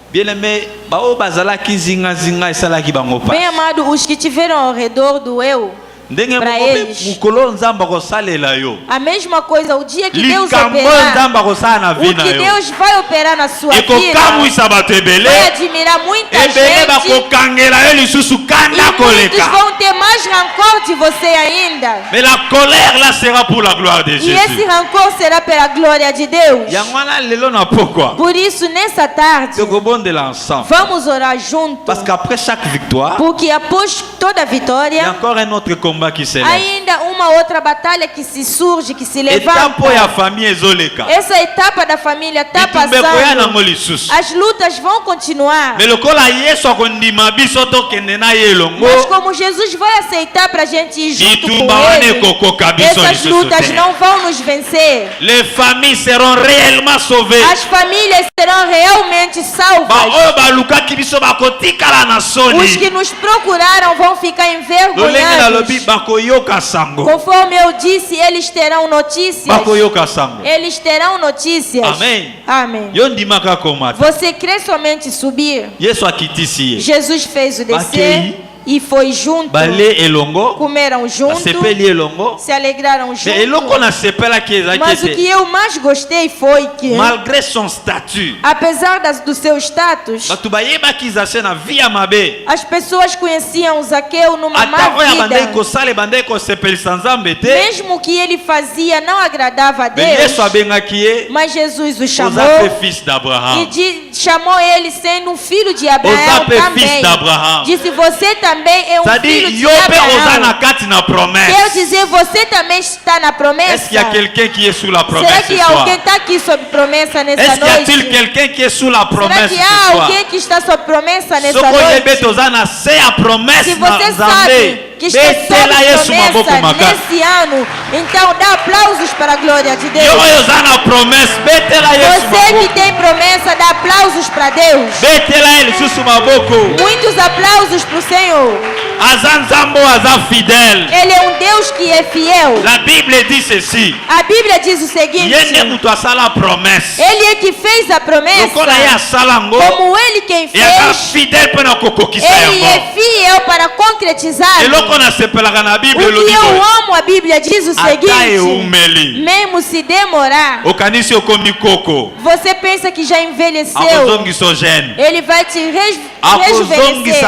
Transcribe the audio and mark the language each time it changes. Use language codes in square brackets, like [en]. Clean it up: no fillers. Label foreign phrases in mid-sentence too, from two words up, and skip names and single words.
[pt] Bem amado, os que tiveram ao redor do eu, para eles, a mesma coisa, o dia que Deus operar, o que Deus vai operar na sua vida, vai admirar muita gente, e muitos vão ter mais rancor de você ainda. [fr] Mais la colère là sera pour la gloire de Jésus. [pt] E esse rancor será pela glória de Deus. Por isso, nessa tarde, vamos orar juntos. [fr] Parce qu'après chaque victoire, [pt] porque após toda vitória, [fr] il y a encore un autre combat qui s'élève. [pt] Ainda uma outra batalha que se surge, que se levanta. Essa etapa da família está passando. As lutas vão continuar. Mas como Jesus vai aceitar para a gente ir junto com ele, essas lutas não vão nos vencer. [fr] Les familles seront réellement sauvées. [pt] As famílias serão realmente salvas. Os que nos procuraram vão ficar envergonhados. Conforme eu disse, eles terão notícias. Eles terão notícias. Amém. Amém. Você crê somente subir? Jesus fez o descer. E foi junto. Comeram juntos. Se alegraram juntos. Mas o que eu mais gostei foi que, [fr] malgré son statut, [pt] apesar do seu status, as pessoas conheciam Zaqueu numa má vida. Mesmo que ele fazia não agradava a Deus, mas Jesus o chamou e chamou ele sendo um filho de Abraão também. Disse: você também é um filho de Abraão. Quer dizer, você também está na promessa. [fr] Est-ce qu'il y a quelqu'un qui est sous la promesse? [pt] Será que alguém está aqui sob promessa nessa noite? [fr] Est-ce qu'il y a quelqu'un qui est sous la promesse? [pt] Será que há alguém que está sob promessa nessa noite? Se você sabe que está sob promessa nesse ano, então dá aplausos para a glória de Deus. Você que tem promessa, dá aplausos para Deus. Muitos aplausos para o Senhor. Ele é um Deus que é fiel. [fr] La Bible dit ceci. [pt] A Bíblia diz o seguinte: Ele é que fez a promessa. Como Ele quem fez, Ele é fiel para concretizar. O que eu amo, a Bíblia diz o seguinte: mesmo se demorar, você pensa que já envelheceu, Ele vai te rejuvenescer.